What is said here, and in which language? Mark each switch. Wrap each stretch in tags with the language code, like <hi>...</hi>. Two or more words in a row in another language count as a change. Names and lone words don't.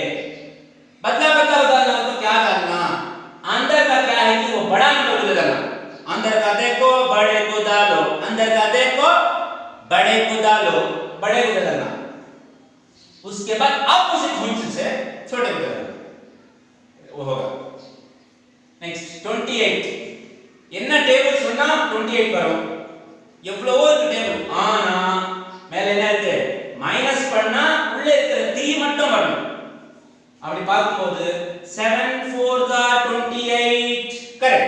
<hi>बदला बदला को डालना तो क्या डालना, अंदर का क्या है कि वो बड़ा नंबर को डालना। अंदर का देखो बड़े को डालो, अंदर का देखो बड़े को डालो, बड़े को डालना। उसके बाद</hi> <en>opposite function</en> <hi>से छोटे को डालना, वो होगा।</hi> <ta>नेक्स्ट 28 என்ன டேபிள் சொன்னா 28 வரும். எவ்வளவோ இருக்கு டேபிள், ஆனா மேல என்ன இருக்கு, மைனஸ் பண்ணா உள்ள இருக்கிற 3 மட்டும் வரணும். அப்படி பார்க்கும்போது 7 4 are 28 கரெக்ட்.</ta>